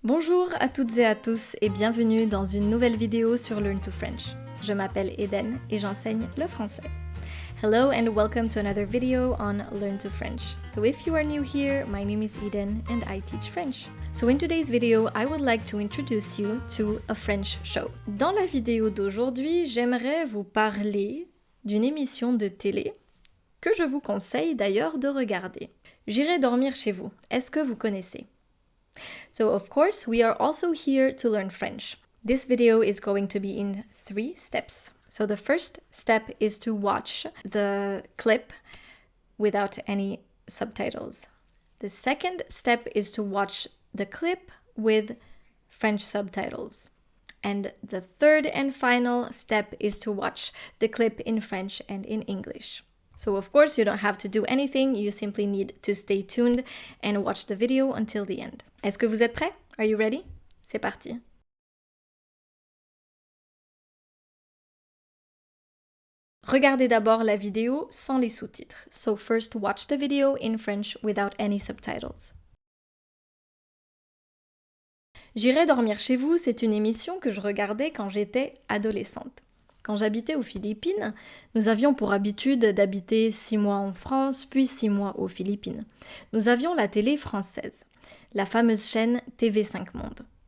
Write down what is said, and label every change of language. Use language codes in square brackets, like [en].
[fr] Bonjour à toutes et à tous et bienvenue dans une nouvelle vidéo sur Learn to French. Je m'appelle Eden et j'enseigne le français. [en] Hello and welcome to another video on Learn to French. So if you are new here, my name is Eden and I teach French. So in today's video, I would like to introduce you to a French show. [fr] Dans la vidéo d'aujourd'hui, j'aimerais vous parler d'une émission de télé que je vous conseille d'ailleurs de regarder. J'irai dormir chez vous. Est-ce que vous connaissez? [en] So of course, we are also here to learn French. This video is going to be in 3 steps. So the first step is to watch the clip without any subtitles. The second step is to watch the clip with French subtitles. And the third and final step is to watch the clip in French and in English. So of course you don't have to do anything, you simply need to stay tuned and watch the video until the end. [fr] Est-ce que vous êtes prêts? [en] Are you ready? [fr] C'est parti. Regardez d'abord la vidéo sans les sous-titres. [en] So first watch the video in French without any subtitles. [fr] J'irai dormir chez vous, c'est une émission que je regardais quand j'étais adolescente. Quand j'habitais aux Philippines, nous avions pour habitude d'habiter 6 mois en France, puis 6 mois aux Philippines. Nous avions la télé française, la fameuse chaîne TV5 Monde.